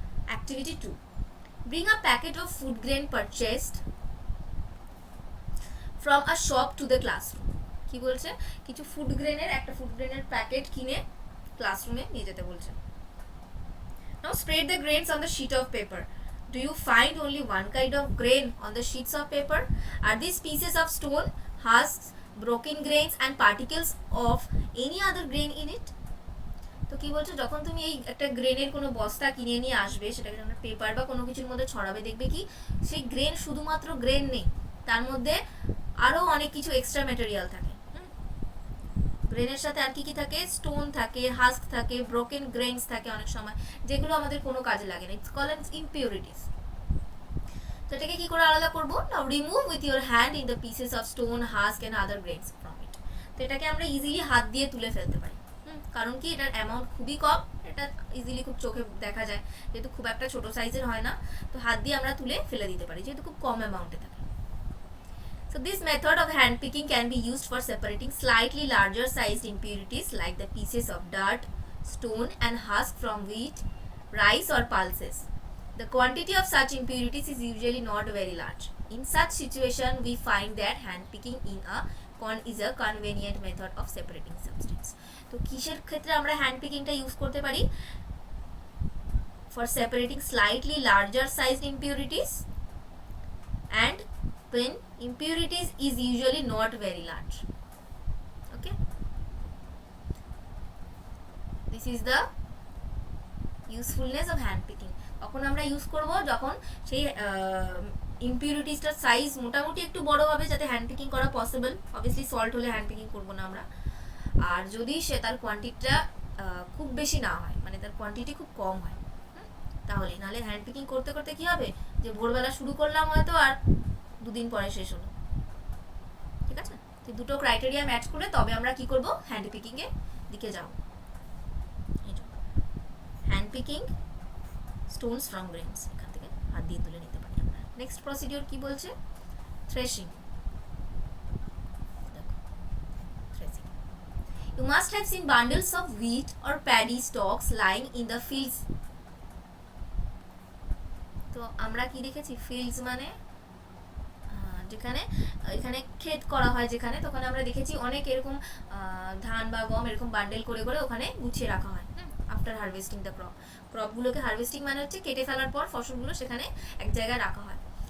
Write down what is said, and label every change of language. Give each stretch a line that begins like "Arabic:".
English: Activity 2, bring a packet of food grain purchased from a shop to the classroom.
Bangla: কি বলছে, কিছু একটা food গ্রেনের প্যাকেট কিনে ক্লাসরুমে নিয়ে যেতে বলছে।
English: Now spread the grains on the sheet of paper. Do you find only one kind of grain on the sheets of paper? Are these pieces of stone, husks, broken grains and particles of any other grain in it?
Bangla: তো কি বলছো, যখন তুমি এই একটা গ্রেনের কোনো বস্তা কিনে নিয়ে আসবে, সেটাকে যখন পেপার বা কোনো কিছুর মধ্যে ছড়াবে, দেখবে কি সেই গ্রেন শুধুমাত্র গ্রেন নেই, তার মধ্যে আরও অনেক কিছু এক্সট্রা ম্যাটেরিয়াল থাকে। গ্রেনের সাথে আর কি কি থাকে, স্টোন থাকে, হাস্ক থাকে, ব্রোকেন গ্রেনস থাকে অনেক সময়, যেগুলো আমাদের কোনো কাজে লাগে না।
English: It's called impurities.
Bangla: তো এটাকে কি করে আলাদা করবো,
English: Now remove with your hand in the pieces of stone, husk and other grains from it.
Bangla: তো এটাকে আমরা ইজিলি হাত দিয়ে তুলে ফেলতে পারি, কারণ কি এটার অ্যামাউন্ট খুবই কম, এটা ইজিলি খুব চোখে দেখা যায়, যেহেতু খুব একটা ছোট সাইজের হয় না, তো হাত দিয়ে আমরা তুলে ফেলে দিতে পারি, যেহেতু খুব কম অ্যামাউন্টে থাকে।
English: So this method of hand picking can be used for separating slightly larger sized impurities like the pieces of dirt, stone and husk from wheat, rice or pulses. The quantity of such impurities is usually not very large. In such situation, we find that hand picking is a convenient method of separating substance.
Bangla: তো কিসের ক্ষেত্রে আমরা hand পিকিংটা use করতে পারি?
English: For separating slightly larger sized impurities and when impurities is usually not very large. Okay, this is the usefulness of hand picking.
Bangla: তখন আমরা use করব যখন সেই ইমপিউরিটিসটার সাইজ মোটামুটি একটু বড় হবে, যাতে হ্যান্ড পিকিং করা পসিবল। অবভিয়াসলি সল্ট হলে হ্যান্ড পিকিং করবো না আমরা। আর যদি সে তার কোয়ান্টিটিটা খুব বেশি না হয়, মানে তার কোয়ান্টিটি খুব কম হয়, তাহলে নাহলে হ্যান্ড পিকিং করতে করতে কি হবে, যে ভোরবেলা শুরু করলাম হয়তো আর 2 দিন পরে শেষ হলো। ঠিক আছে, তো দুটো ক্রাইটেরিয়া ম্যাচ করে তবে আমরা কি করব, হ্যান্ড পিকিং এর দিকে যাব।
English: hand picking stones from grains,
Bangla: এখান থেকে হাত দিয়ে তুলে নিতে পারি আমরা। নেক্সট প্রসিডিওর কি বলছে, threshing.
English: Threshing, you must have seen bundles of wheat or paddy stalks lying in the fields.
Bangla: তো আমরা কি দেখেছি, ফিল্ডস মানে যেখানে এখানে ক্ষেত করা হয় যেখানে, তখন আমরা দেখেছি অনেক এরকম ধান বা গম এরকম বান্ডেল করে করে ওখানে গুছিয়ে রাখা হয় আফটার হারভেস্টিং দ্য ক্রপগুলোকে। হারভেস্টিং মানে হচ্ছে কেটে ফেলার পর ফসলগুলো সেখানে এক জায়গায় রাখা হয়।